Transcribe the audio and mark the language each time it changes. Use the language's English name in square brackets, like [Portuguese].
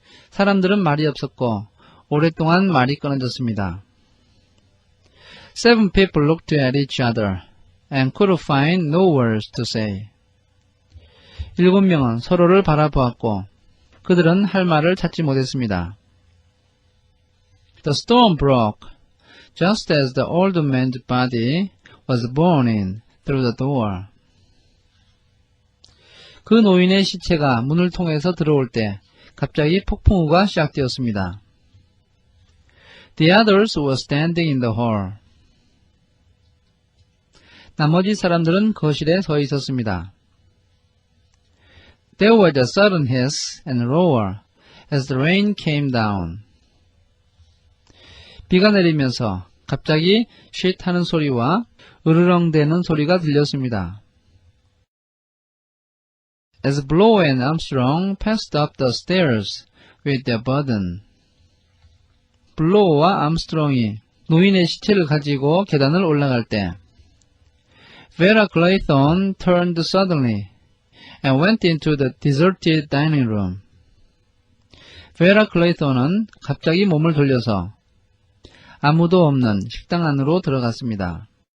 [Korean] 사람들은 말이 없었고 오랫동안 말이 끊어졌습니다. [English] Seven people looked at each other and could find no words to say. [Korean] 7명은 서로를 바라보았고 그들은 할 말을 찾지 못했습니다. [English] The storm broke just as the old man's body was borne in through the door. [Korean] 그 노인의 시체가 문을 통해서 들어올 때 갑자기 폭풍우가 시작되었습니다. [English] The others were standing in the hall. [Korean] 나머지 사람들은 거실에 서 있었습니다. [English] There was a sudden hiss and roar as the rain came down. [Korean] 비가 내리면서 갑자기 쉿 하는 소리와 으르렁대는 소리가 들렸습니다. [English] As Blow and Armstrong passed up the stairs with their burden. [Korean] 블로우와 암스트롱이 노인의 시체를 가지고 계단을 올라갈 때 [English] Vera Clayton turned suddenly and went into the deserted dining room. [Korean] Vera Clayton은 갑자기 몸을 돌려서 아무도 없는 식당 안으로 들어갔습니다.